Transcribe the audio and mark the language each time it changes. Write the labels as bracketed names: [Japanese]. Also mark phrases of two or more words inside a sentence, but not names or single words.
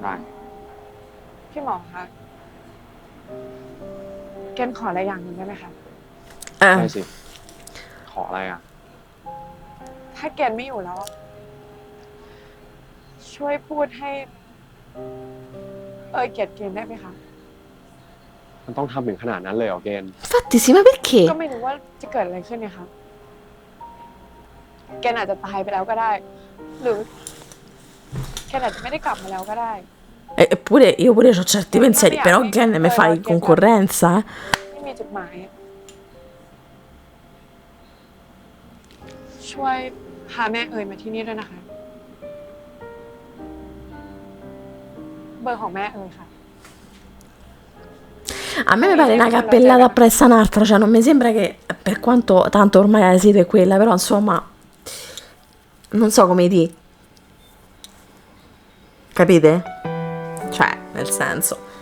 [Thai] พี่หมอคะ เกณฑ์ขออะไรอย่างหนึ่งได้ไหมคะ ได้สิ ขออะไรอ่ะ ถ้าเกณฑ์ไม่อยู่แล้ว ช่วยพูดให้เอ่ยเกลียดเกณฑ์ได้ไหมคะ มันต้องทำถึงขนาดนั้นเลยเหรอเกณฑ์ [Italian] Infatti sì, ma perché? [Thai] ก็ไม่รู้ว่าจะเกิดอะไรขึ้นเนี่ยค่ะ เกณฑ์อาจจะตายไปแล้วก็ได้ หรือเกณฑ์อาจจะไม่ได้กลับมาแล้วก็ได้ [Italian] Eppure io pure ho certi pensieri, però che ne mi fai concorrenza? [Thai] ไม่มีจุดหมายอะช่วยพาแม่เอ๋ยมาที่นี่ด้วยนะคะ เบอร์ของแม่เอ๋ยค่ะ [Italian] A me mi pare una cappellata appresso un'altra, cioè non mi sembra che, per quanto tanto ormai la sito è quella, però insomma, non so come dire. Capite? Cioè, nel senso.